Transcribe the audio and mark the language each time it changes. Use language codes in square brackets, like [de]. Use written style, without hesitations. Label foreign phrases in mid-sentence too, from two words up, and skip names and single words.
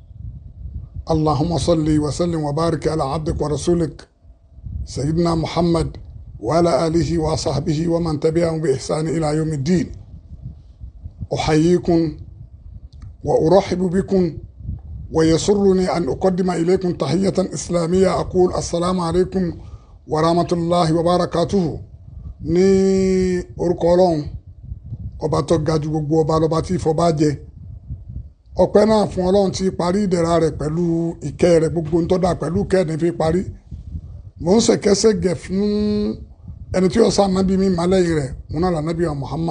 [ar] اللهم صل وسلم وبارك على عبدك ورسولك سيدنا محمد وعلى آله وصحبه ومن تبعهم بإحسان إلى يوم الدين. أحييكم وأرحب بكم، ويسرني أن أقدم إليكم تحية إسلامية. أقول السلام عليكم ورحمة الله وبركاته. [yo] ní orúkọ Ọlọ́run ọba tó ga jù gbogbo ọba lọ́ba tí ìfọba jẹ. Ọpẹ́ náà fún Ọlọ́run tí parí ìdẹ̀ra rẹ̀ pẹ̀lú ìkẹ́ rẹ̀, gbogbo ń tọ́da pẹ̀lú ìkẹ́ ní fi parí. Mo ń ṣèkẹ́ṣègẹ̀ fún ẹni tí ó sá nábì mi màlẹ́yìn rẹ̀, òun náà lànábì wa Muhammad.